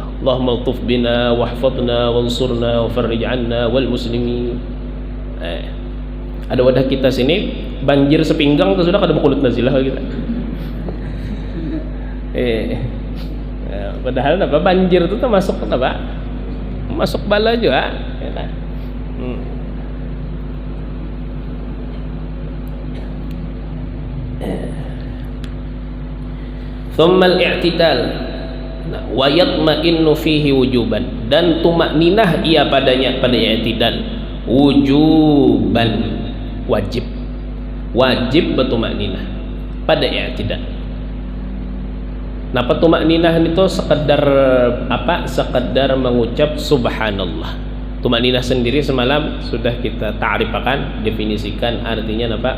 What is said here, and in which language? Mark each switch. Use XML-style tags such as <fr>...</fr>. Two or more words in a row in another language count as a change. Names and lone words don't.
<ar>اللهم الطف بنا واحفظنا وانصرنا وفرج عنا والمسلمين.</ar> <bjn>Ada wadah kita sini banjir sepinggang tu sudah kada kunut nazilah kita. Padahal apa banjir itu termasuk apa? Masuk bala juga ya kan?</bjn> <ar>ثم الاعتدال ويطمئن فيه وجوبا,</ar> <bjn>dan tumakninah ia padanya pada i'tidal wujuban, wajib bertumakninah pada i'tidal. Napa tumakninah itu sekedar apa? Sekedar mengucap subhanallah. Tumakninah sendiri semalam sudah kita ta'rifakan, definisikan artinya apa?</bjn>